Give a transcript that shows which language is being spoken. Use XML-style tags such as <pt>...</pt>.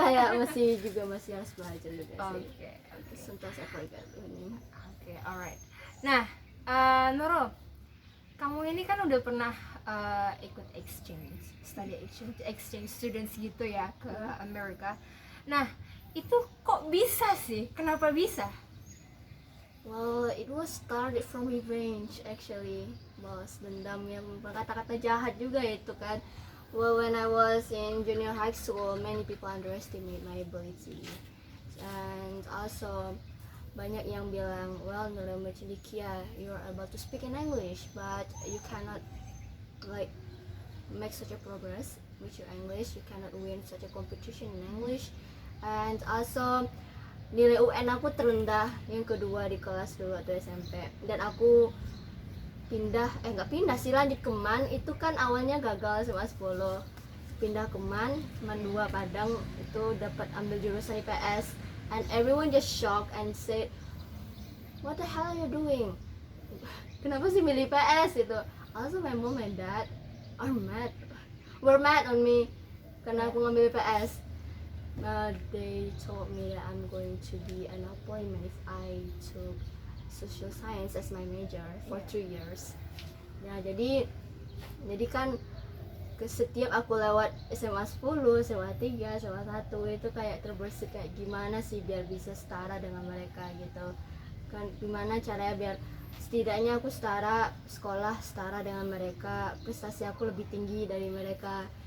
<id>kayak masih harus belajar juga sih. Oke.</id> <en>Sometimes I forget</en> <id>ini.</id> <en>Oke, alright.</en> <id>Nah, Nurul, kamu ini kan udah pernah ikut exchange students gitu ya ke Amerika. Nah, itu kok bisa sih? Kenapa bisa?</id> <en>Well, it was started from revenge actually.</en> <id>Balas dendam yang berkata-kata jahat juga itu kan.</id> <en>Well, when I was in junior high school, many people underestimate my ability. And also</en> <id>banyak yang bilang,</id> <en>well, Nurul Cendikia, you are able to speak in English, but you cannot like make such a progress with your English. You cannot win such a competition in English. And also</en> <id>nilai UN aku terendah yang kedua di kelas dulu atau SMP, dan aku nggak pindah sih, lanjut ke MAN. Itu kan awalnya gagal sama 10, pindah ke MAN 2 Padang, itu dapat ambil jurusan IPS,</id> <en>and everyone just shocked and say, what the hell are you doing?</en> <id>Kenapa sih milih IPS itu?</id> <en>Also my mom and dad were mad on me</en> <id>karena aku ngambil IPS.</id> <en>They told me that I'm going to be an appointment if I took social science as my major for 3 years.</en> <id>Nah, jadi kan setiap aku lewat SMA 10, SMA 3, SMA 1 itu kayak terbersit kayak gimana sih biar bisa setara dengan mereka gitu. Kan gimana caranya biar setidaknya aku setara sekolah, setara dengan mereka, prestasi aku lebih tinggi dari mereka.</id>